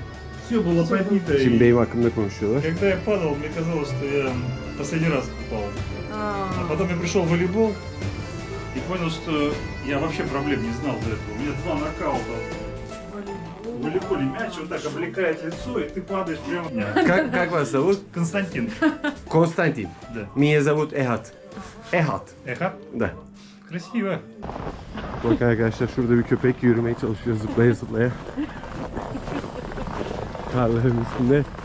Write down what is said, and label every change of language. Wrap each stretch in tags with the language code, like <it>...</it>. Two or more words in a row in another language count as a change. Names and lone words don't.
<ru>Все было побито.</ru> <tr>Şimdi</tr> <ru>И</ru> <tr>benim hakkımda konuşuyorlar.</tr> <ru>когда я падал, мне казалось, что я последний раз упал. А потом я пришел в волейбол и понял, что я вообще проблем не знал до этого. У меня 2 нокаута. В волейболе мяч вот так облекает лицо, и ты падаешь прямо. Как вас зовут? Константин. Konstantin. Да. Меня зовут Ehad. Ehad. Эхо? Da. Красиво.</ru> <tr>Bak arkadaşlar, şurada bir köpek yürümeye çalışıyor, zıplaya zıplaya. Karların üstünde.</tr>